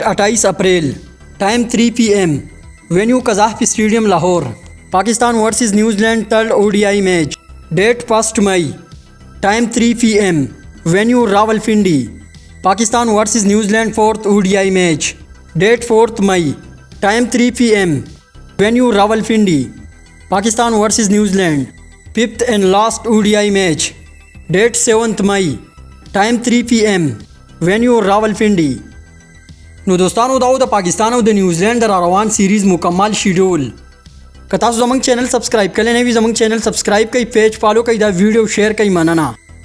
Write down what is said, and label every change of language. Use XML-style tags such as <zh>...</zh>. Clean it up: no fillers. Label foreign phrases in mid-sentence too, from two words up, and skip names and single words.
<en>28 April time 3 PM venue Gaddafi Stadium Lahore Pakistan versus New Zealand third ODI match date 1 May time 3 PM venue Rawalpindi Pakistan versus New Zealand fourth ODI match date 4 May time 3 PM venue Rawalpindi Pakistan versus New Zealand fifth and last ODI match date 7 May time 3 PM venue Rawalpindi.</en> <ps>نو دوستانو دا د پاکستان او د نیوزیلند روان سیریز مکمل شیډول. که تاسو زموږ چینل سبسکرایب کړئ نه وي زموږ چینل سبسکرایب کړئ، پیج فالو کړئ، دا ویډیو شیر کړئ. مننه.</ps>